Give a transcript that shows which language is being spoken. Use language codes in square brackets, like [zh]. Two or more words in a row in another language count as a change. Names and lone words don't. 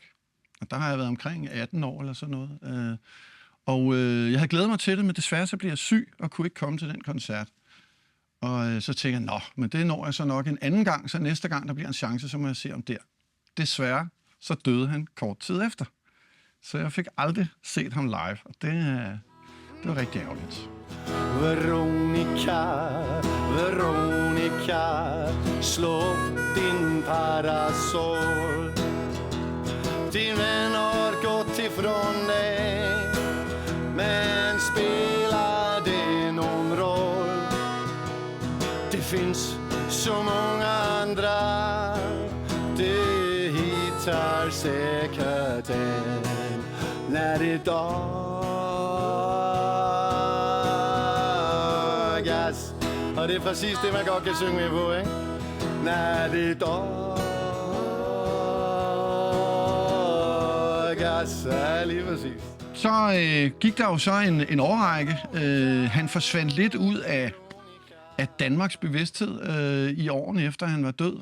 [da] Og der har jeg været omkring 18 år eller sådan noget. Jeg havde glædet mig til det, men desværre så blev jeg syg og kunne ikke komme til den koncert. Og så tænkte jeg, men det når jeg så nok en anden gang, så næste gang der bliver en chance, så må jeg se om der. Desværre så døde han kort tid efter. Så jeg fik aldrig set ham live, og det var rigtig ærgerligt. [sv] Veronica, Veronica, slå din parasoll. Din vän har gått ifrån dig, men spelar det någon roll? Det finns så många andra, det hittar säkert en när det dagas. [da] Og det er præcis det, man godt kan synge med på, ikke? [sv] När det dagas, [da] ja, lige præcis. Så gik der jo så en årrække. Han forsvandt lidt ud af Danmarks bevidsthed i årene efter han var død.